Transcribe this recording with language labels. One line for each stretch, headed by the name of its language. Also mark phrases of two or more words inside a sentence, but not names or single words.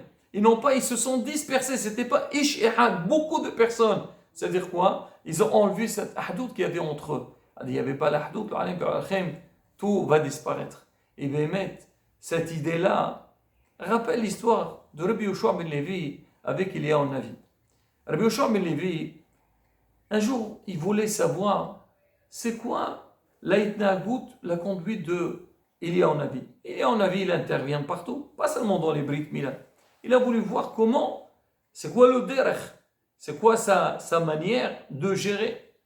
French: Ils se sont dispersés, c'était pas
Hebrew: איש אחד,
French: beaucoup de personnes. C'est-à-dire quoi? Ils ont enlevé cette ahdout qu'il y avait entre eux. Il n'y avait pas l'ahdout, tout va disparaître. Et bien, cette idée-là rappelle l'histoire de Rabbi Yoshua ben Levi avec Eliyahu Navi. Rabbi Yoshua ben Levi, un jour, il voulait savoir c'est quoi la conduite de Eliyahu Navi. Eliyahu Navi, il intervient partout, pas seulement dans les
Hebrew: ברית מילה.
French: Il a voulu voir c'est quoi le derech, c'est quoi sa manière de gérer.